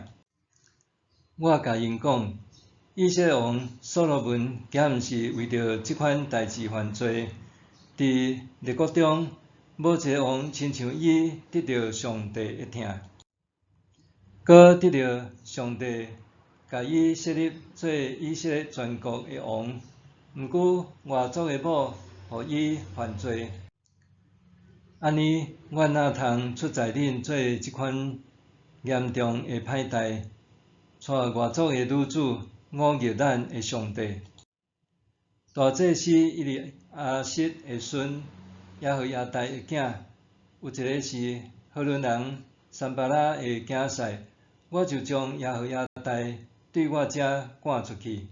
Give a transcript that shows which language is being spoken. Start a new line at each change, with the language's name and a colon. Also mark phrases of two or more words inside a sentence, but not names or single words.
Min Nan Chinese: 我甲因讲，以色列王所罗门竟毋是为着即款代志犯罪，伫列国中无一个王亲像伊得到上帝的疼，搁得到上帝甲伊设立做以色列全国的王。毋过外族的某互伊犯罪，安尼我哪通出在恁做即款严重的歹代，带外族的女子侮辱咱的上帝？大祭司伊利亚实的孙耶和亚大的囝，有一个是荷伦人散巴拉的囝婿，我就将耶和亚大对我遮赶出去。